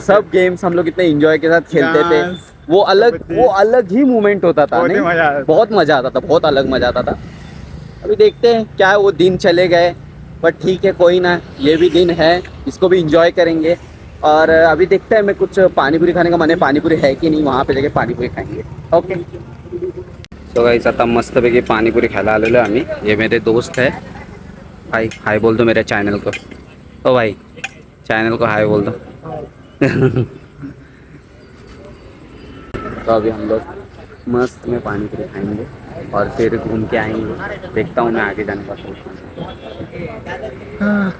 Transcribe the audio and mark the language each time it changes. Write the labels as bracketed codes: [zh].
[hi] सब गेम्स हम लोग इतने इंजॉय के साथ खेलते थे. वो अलग ही मूवमेंट होता था. नहीं, बहुत मज़ा आता था, बहुत अलग मज़ा आता था. अभी देखते हैं क्या है, वो दिन चले गए, पर ठीक है, कोई ना, ये भी दिन है, इसको भी इंजॉय करेंगे. और अभी देखते हैं, मैं कुछ पानीपुरी खाने का मन है. पानीपुरी है कि नहीं, वहाँ पे जाके पानीपुरी खाएंगे. [en] Okay. [mr] तो गाइस, आता मस्तपैकी पानीपुरी खायला आलेलो आम्ही. [hi] ये मेरे दोस्त है. हाय हाय बोल दो मेरे चैनल को. ओ भाई, चैनल को हाय बोल दो. तो अभी हम लोग मस्त में पानीपुरी खाएंगे और फिर घूम के आएंगे. देखता हूँ मैं आगे जाने का सोचता हूँ.